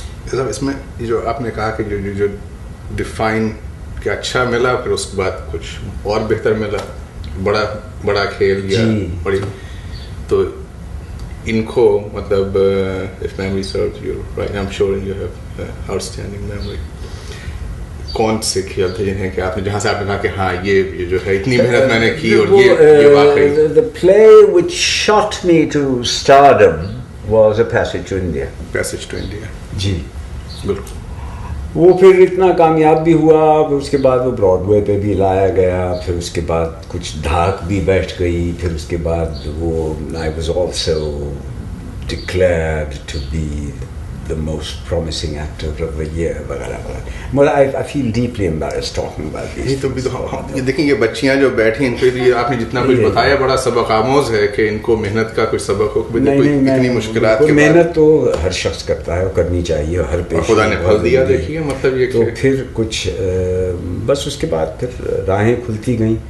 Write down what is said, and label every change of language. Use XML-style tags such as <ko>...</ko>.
<ur>صاحب اس میں جو آپ نے کہا کہ جو ڈیفائن کہ اچھا ملا, پھر اس کے بعد کچھ اور بہتر ملا, بڑا کھیل یا بڑی, تو ان کو مطلب</ur> <en>if memory serves you right, I'm sure you have outstanding memory.</en> <ur>کون سے کھیل تھے جنہیں کہ آپ نے جہاں سے آپ نے کہا کہ ہاں یہ جو ہے اتنی محنت میں نے کی اور یہ واقعی.</ur> <en>The play which shot me to stardom was A Passage to India. Passage to India.</en> <ur>جی بالکل. وہ پھر اتنا کامیاب بھی ہوا, اس کے بعد وہ براڈ وے پہ بھی لایا گیا, پھر اس کے بعد کچھ دھاک بھی بیٹھ گئی, پھر اس کے بعد وہ</ur> <en>I was also declared to be the most promising actor of the year</en> <ur>وغیرہ وغیرہ.</ur> <en>Well, I feel deeply embarrassed talking about this.</en> <ur>یہ دیکھیں یہ بچیاں جو بیٹھی ان کے لیے آپ نے جتنا کچھ بتایا بڑا سبق آموز ہے کہ ان کو محنت کا کچھ سبق ہو. اتنی مشکلات کے بعد محنت تو ہر شخص کرتا ہے اور کرنی چاہیے, اور ہر پیشے خدا نے پھل دیا. دیکھیے مطلب یہ تو پھر کچھ بس اس کے بعد پھر راہیں کھلتی گئیں.</ur>